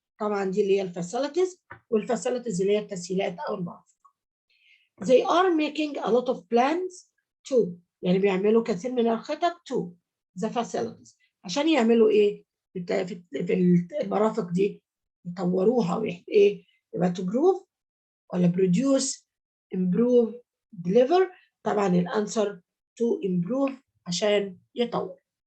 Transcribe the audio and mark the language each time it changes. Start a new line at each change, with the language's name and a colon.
Arabic: طبعا دي اللي هي الفاسيلتيز، والفاسيلتيز اللي هي التسهيلات أو المرافق.
English: They are making a lot of plans too.
Arabic: يعني بيعملوا كثير من الخطط
English: to the facilities.
Arabic: عشان يعملوا إيه؟ في المرافق دي يطوروها وإيه؟ يبقى
English: to grow
Arabic: ولا
English: produce, improve, deliver.
Arabic: طبعا الانسر
English: to improve
Arabic: عشان يطور.